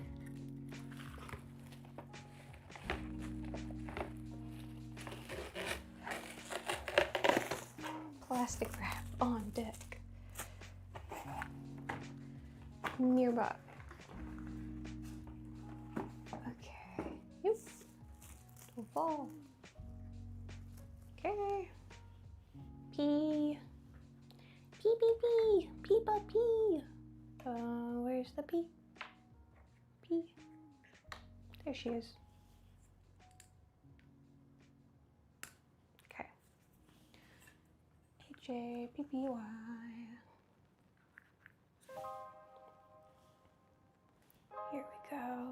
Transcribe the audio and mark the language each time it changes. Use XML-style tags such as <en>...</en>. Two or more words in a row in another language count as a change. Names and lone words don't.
<en>Plastic wrap on deck. Nearby. Okay. Yep. Don't fall. Okay. Pea. Pea, pea, pea. Peepa, pea. Where's the pea? Pea. There she is. Okay. H-A-P-P-Y. Here we go.</en>